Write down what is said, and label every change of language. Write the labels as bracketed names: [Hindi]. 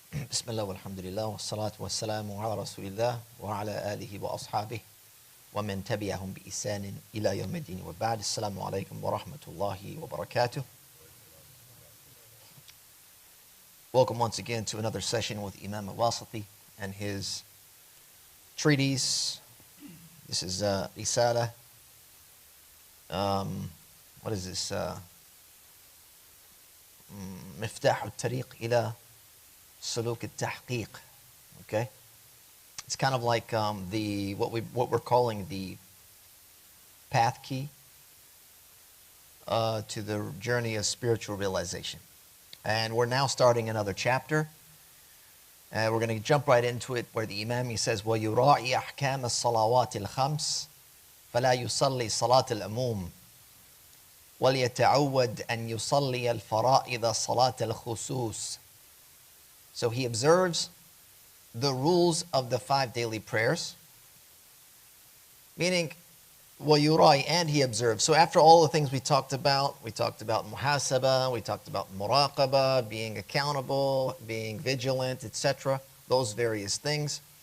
[Arabic] بسم الله والحمد لله والصلاة والسلام على رسول الله وعلى آله وأصحابه ومن تبعهم بإحسان إلى يوم الدين وبعد. السلام عليكم ورحمة الله وبركاته. [English] Welcome once again to another session with Imam al-Wasiti and his treatise. This is Risala. What is this? [Arabic] مفتاح الطريق إلى سلوك التحقيق. [English] Okay, it's kind of like what we're calling the path key to the journey of spiritual realization. And we're now starting another chapter. We're going to jump right into it where the Imam he says [Arabic] وَيُرَاعِي أَحْكَامَ الصَّلَوَاتِ الْخَمْسِ فَلَا يُصَلِّي صَلَاةَ الْعُمُومِ وَلْيَتَعَوَّدْ أَنْ يُصَلِّيَ الْفَرَائِضَ صَلَاةَ الْخُصُوصِ. [English] So he observes the rules of the 5 daily prayers, meaning وَيُرَاعِي, and he observes. So after all the things we talked about muhasaba, we talked about muraqaba, being accountable, being vigilant, etc., those various things.